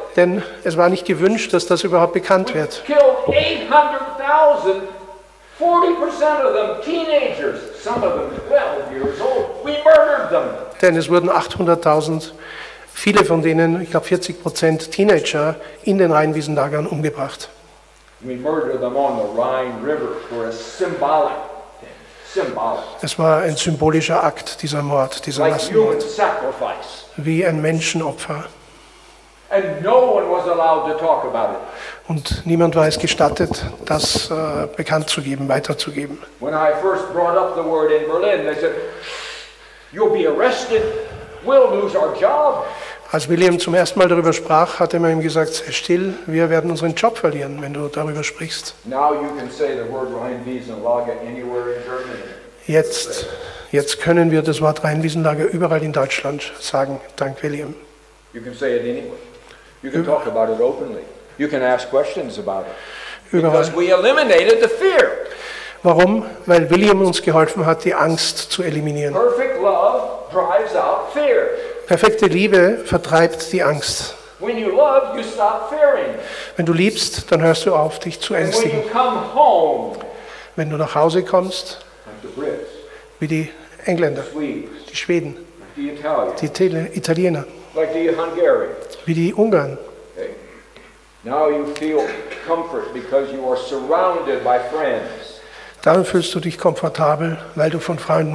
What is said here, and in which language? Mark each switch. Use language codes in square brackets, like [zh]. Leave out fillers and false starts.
[de] Denn es war nicht gewünscht, dass das überhaupt bekannt wird. [en] Killed 800,000, 40% of them teenagers, some of them 12 years old. We murdered them. [de] Denn es wurden 800.000, viele von denen, ich glaube 40%, Teenager in den Rheinwiesenlagern umgebracht. [en] We murdered them on the Rhine River for a symbolic thing. Symbolic. [de] Es war ein symbolischer Akt, dieser Mord, dieser [en] Like human [de] Massenmord. [en] sacrifice. [de] Wie ein Menschenopfer. [en] And no one was allowed to talk about it. [de] Und niemand war es gestattet, das bekannt zu geben, weiterzugeben. [en] When I first brought up the word in Berlin, they said, "You'll be arrested, we'll lose our job." [de] Als William zum ersten Mal darüber sprach, hatte man ihm gesagt, sei still, wir werden unseren Job verlieren, wenn du darüber sprichst. [en] Now you can say the word Rheinwiesenlage anywhere in Germany. [de] Jetzt können wir das Wort Rheinwiesenlager überall in Deutschland sagen, dank William. [en] You can say it anywhere. You can talk about it openly. You can ask questions about it. Because we eliminated the fear. [de] Warum? Weil William uns geholfen hat, die Angst zu eliminieren. [en] Perfect love drives out fear. [de] Perfekte Liebe vertreibt die Angst. [en] When you love, you stop fearing. [de] Wenn du liebst, dann hörst du auf, dich zu [en] And when [de] ängstigen. [en] you come home, [de] Wenn du nach Hause kommst, [en] like the Brits, [de] wie die Engländer, [en] Swedes, [de] die Schweden, [en] like the Italians, [de] die Italiener, [en] like the Hungarians, [de] wie die Ungarn, [en] okay? Now you feel comfort because you are surrounded by friends. [de] dann fühlst du dich komfortabel, weil du von Freunden